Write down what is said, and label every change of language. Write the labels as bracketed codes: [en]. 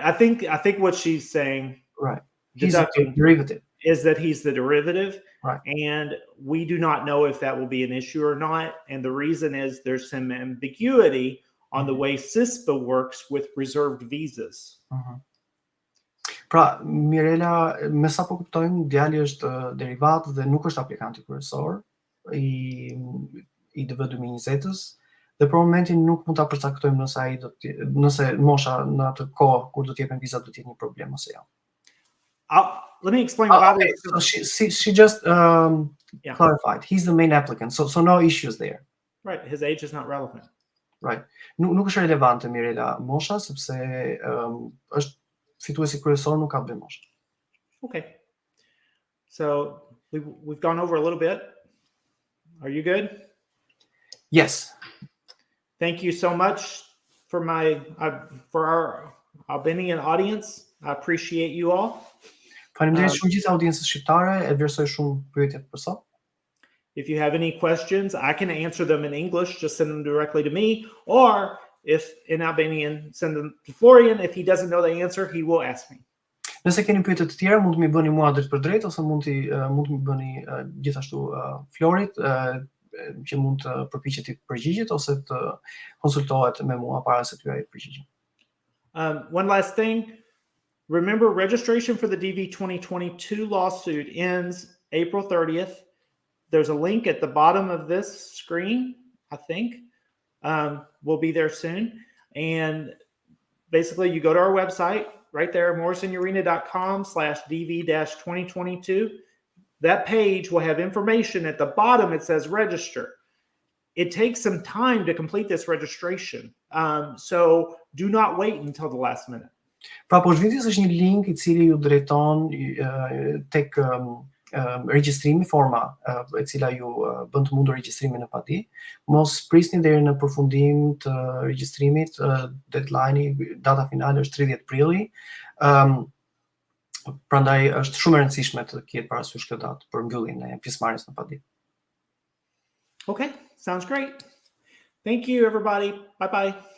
[en] I think what she's saying, right, he's a derivative, is that he's the derivative. Right. And we do not know if that will be an issue or not. And the reason is there's some ambiguity on the way CISPA works with reserved visas. [sq] Pra, Mirella, me sa po kuptojmë, djali është derivat dhe nuk është aplikanti kryesor i DV 2020-s dhe për momentin nuk mund ta përcaktojmë nëse mosha në atë kohë kur do të jepen vizat do të jetë një problem ose jo. [en] Let me explain why. Okay. So she just clarified. He's the main applicant, so no issues there. Right. His age is not relevant. Right. [sq] Nuk është relevante Mirela mosha sepse është fituesi kryesor, nuk ka bëj moshë. [en] Okay. So we've gone over a little bit. Are you good? Yes. Thank you so much for for our Albanian audience. I appreciate you all. [sq] Faleminderit shumë gjithë audiencës shqiptare, e vlerësoj shumë pyetjet për sot. [en] If you have any questions, I can answer them in English. Just send them directly to me, or if in Albanian, send them to Florian. If he doesn't know the answer, he will ask me. [sq] Nëse keni pyetje të tjera, mund të më bëni mua drejt për drejt ose mund të më bëni gjithashtu Florit, që mund të përpiqet të përgjigjet ose të konsultohet me mua para se t'ju jap përgjigjen. [en] One last thing. Remember, registration for the DV 2022 lawsuit ends April 30th. There's a link at the bottom of this screen, I think. We'll be there soon. And basically, you go to our website right there, morrisonurena.com/DV-2022. That page will have information at the bottom. It says register. It takes some time to complete this registration. So do not wait until the last minute. [sq] Pra poshtë videos është një link I cili ju drejton tek regjistrimi, forma e cila ju bën të mundur regjistrimin në padi. Mos prisni deri në përfundim të regjistrimit, deadline-i, data finale është 30 prilli. Prandaj është shumë e rëndësishme të ketë parasysh këtë datë për mbylljen e pjesëmarrjes në padi. [en] Okay, sounds great. Thank you, everybody. Bye-bye.